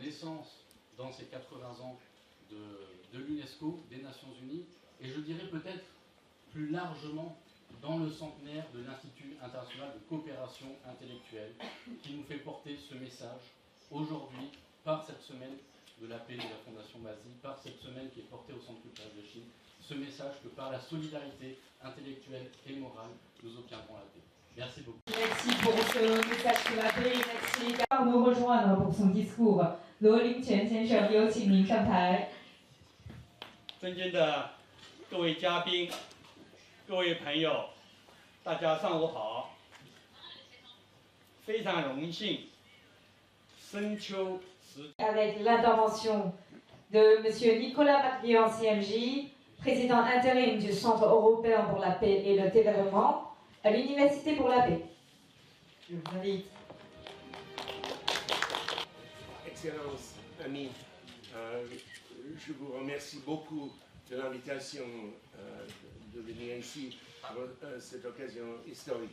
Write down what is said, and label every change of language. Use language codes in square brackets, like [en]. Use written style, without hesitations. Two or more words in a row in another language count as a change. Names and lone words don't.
[fr] essence dans ces 80 ans de l'UNESCO, des Nations Unies, et je dirais peut-être plus largement dans le centenaire de l'Institut international de coopération intellectuelle, qui nous fait porter ce message aujourd'hui par cette semaine de la paix de la Fondation Basile, par cette semaine qui est portée au Centre culturel de Chine, ce message que par la solidarité intellectuelle et morale, nous obtiendrons la paix. Merci beaucoup. Merci pour ce message sur la paix. Merci de nous rejoindre pour son discours. [zh] 罗林泉先生，有请您上台。尊敬的各位嘉宾、各位朋友，大家上午好。非常荣幸，深秋时。 [fr] Avec l'intervention de M. Nicolas Matlian, CMJ, président intérim du Centre européen pour la paix et le développement à l'Université pour la paix. Je vous invite. Excellence, amis, je vous remercie beaucoup de l'invitation de venir ici pour cette occasion historique.